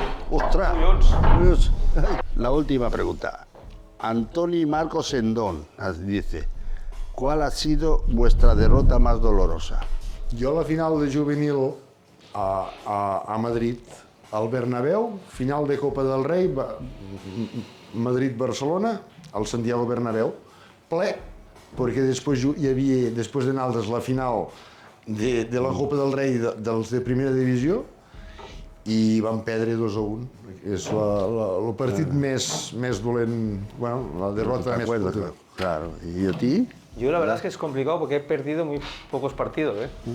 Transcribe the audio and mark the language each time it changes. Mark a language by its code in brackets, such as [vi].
[es] ¡Ostras! Dios. La última pregunta. Antoni Marcos Sendón dice, ¿cuál ha sido vuestra derrota más dolorosa? [ca] Jo a la final de juvenil a Madrid, al Bernabéu, final de Copa del Rei, Madrid-Barcelona, al Santiago Bernabéu, ple, perquè després hi havia, després de nosaltres, la final de la Copa del Rei dels de primera divisió i vam perdre 2-1. És el partit més dolent, bueno, la derrota més [es] acuerdas? [ca] fotuda. [es] Claro. ¿Y a ti? Yo la verdad es que es complicado porque he perdido muy pocos partidos, ¿eh?